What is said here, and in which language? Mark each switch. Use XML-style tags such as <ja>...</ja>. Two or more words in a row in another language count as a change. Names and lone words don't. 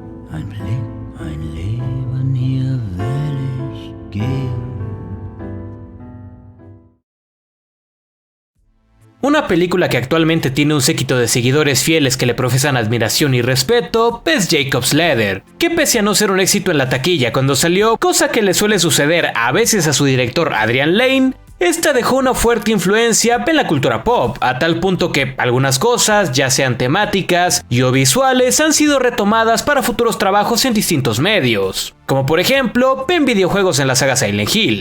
<de>ein Leben hier will ich gehen.</de> <es>Una película que actualmente tiene un séquito de seguidores fieles que le profesan admiración y respeto es Jacob's Ladder, que pese a no ser un éxito en la taquilla cuando salió, cosa que le suele suceder a veces a su director Adrian Lyne, esta dejó una fuerte influencia en la cultura pop, a tal punto que algunas cosas, ya sean temáticas y o visuales, han sido retomadas para futuros trabajos en distintos medios, como por ejemplo en videojuegos en la saga Silent Hill.</es>